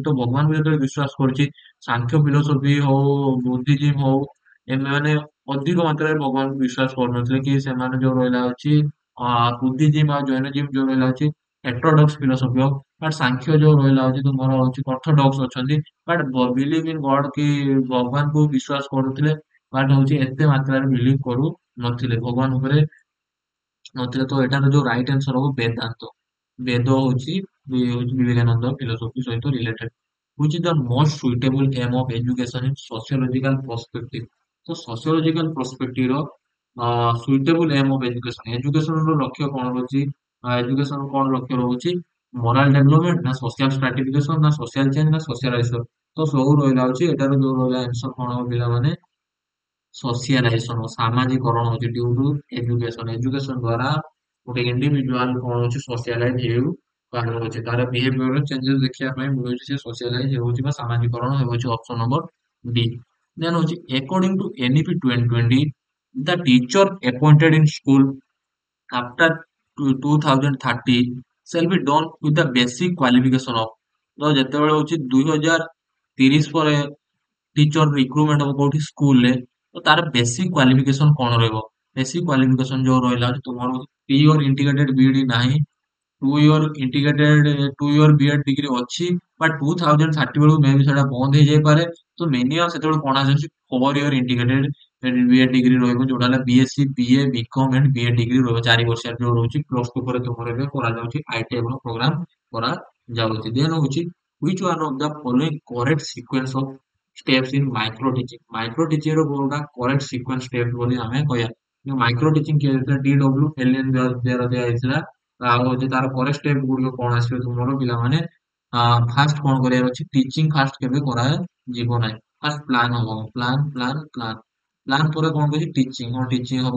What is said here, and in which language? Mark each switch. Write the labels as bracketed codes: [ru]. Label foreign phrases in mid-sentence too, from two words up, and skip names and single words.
[or] ତ ଭଗବାନଙ୍କୁ ଯେତେବେଳେ ବିଶ୍ୱାସ କରୁଛି ସାଂଖ୍ୟ ଫିଲୋସଫି ହଉ ବୁଦ୍ଧିଜିମ ହଉ ଏମାନେ ଅଧିକ ମାତ୍ରାରେ ଭଗବାନଙ୍କୁ ବିଶ୍ୱାସ କରୁନଥିଲେ କି ସେମାନେ ଯୋଉ ରହିଲା ହଉଛି ବୁଦ୍ଧିଜିମ ଆଉ ଜୈନଜିମ ଯୋଉ ରହିଲା ହଉଛି [en] heterodox philosophy of but [or] ସାଂଖ୍ୟ ଯୋଉ ରହିଲା ହଉଛି ତୁମର ହଉଛି ଅର୍ଥୋଡକ୍ସ ଅଛନ୍ତି। [en] but believe in God [or] କି ଭଗବାନଙ୍କୁ ବିଶ୍ୱାସ କରୁଥିଲେ ବଟ ହଉଛି ଏତେ ମାତ୍ରାରେ ବିଲିଭ କରୁ ନଥିଲେ ଭଗବାନ ଉପରେ ନଥିଲେ। ତ ଏଟାର ଯୋଉ [en] right answer [or] ହବ ବେଦାନ୍ତ। ବେଦ ହଉଛି ବିବେକାନନ୍ଦ ଫିଲୋସଫି ସହିତ ରିଲେଟେଡ। [en] which is the most suitable aim of education in sociological perspective। [or] ତ [en] sociological perspective [or] ର [en] suitable aim of education, education [or] ର ଲକ୍ଷ୍ୟ କଣ ରହୁଛି? ଏଜୁକେସନ କଣ ଲକ୍ଷ୍ୟ ରହୁଛି? [en] moral development ନା social stratification ନା social change ନା socialization। [or] ତ ସବୁ ରହିଲା ହଉଛି ଏଟାର ଯୋଉ ରହିଲା ଆନ୍ସର କଣ ହବ ପିଲାମାନେ? ସୋସିଆଲାଇଜେସନ ସାମାଜିକରଣ ହଉଛି [en] due to education. [or] ଏଜୁକେସନ ଦ୍ଵାରା ଗୋଟେ ଇଣ୍ଡିଭିଜୁଆଲ କଣ ହଉଛି ସୋସିଆଲାଇଜ ହେଉ ପାରୁଛି, ତାର [en] behavior changes [or] ଦେଖିବା ପାଇଁ ମିଳୁଛି, ସେ ସୋସିଆଲାଇଜ ହେଉଛି ବା ସାମାଜିକରଣ ହେଉଛି। [en] option number D. ଦେନ୍ ହଉଛି according to NEP 2020 the teacher appointed in school after 2030 shall be done with the basic qualification of। [or] ତ ଯେତେବେଳେ ହଉଛି 2030 ପରେ [en] teacher recruitment [or] ହବ କୋଉଠି ସ୍କୁଲରେ, ତ ତାର [en] basic qualification [or] କଣ ରହିବ? [en] basic qualification [or] ଯୋଉ ରହିଲା ହଉଛି ତୁମର [en] 3 year integrated B.Ed [or] ନାହିଁ, [en] 2 year integrated 2 year B.Ed degree [or] ଅଛି ବଟ୍ 2030 ବେଳକୁ ମେ ବି ସେଟା ବନ୍ଦ ହେଇଯାଇପାରେ। ତ ମିନିମମ୍ ସେତେବେଳେ କଣ ଆସୁଛି [en] 4 year integrated B.Ed degree [or] ରହିବ, ଯୋଉଟା ହେଲା [en] B.Sc B.A B.Com and B.Ed degree [or] ରହିବ 4 ବର୍ଷିଆ ଯୋଉ ରହୁଛି। [en] plus two [or] ପରେ ତୁମର ଏବେ କରାଯାଉଛି [en] ITI program [or] କରାଯାଉଛି। [en] ଦେନ୍ ହଉଛି which one of the following correct sequence of steps in micro teaching। micro teaching [or] ର କୋଉଟା [en] correct sequence step [or] ବୋଲି ଆମେ କହିବା। [en] micro teaching [or] କିଏ ଦେଇଥିଲା? DW ଏଲିଏନ ଦ୍ୱାରା ଦିଆଯାଇଥିଲା। ଆଉ ହଉଛି ତାର [en] correct step [or] ଗୁଡିକ କଣ ଆସିବ ତୁମର ପିଲାମାନେ? ଫାଷ୍ଟ କଣ କରିବାର ଅଛି? [en] teaching first [or] କେବେ କରାଯିବ ନାହିଁ। [en] first plan [or] ହବ, [en] plan plan plan. [or] ପ୍ଲାନ୍ ପରେ କଣ କରୁଛି? ଟିଚିଂ। କଣ ଟିଚିଂ ହବ?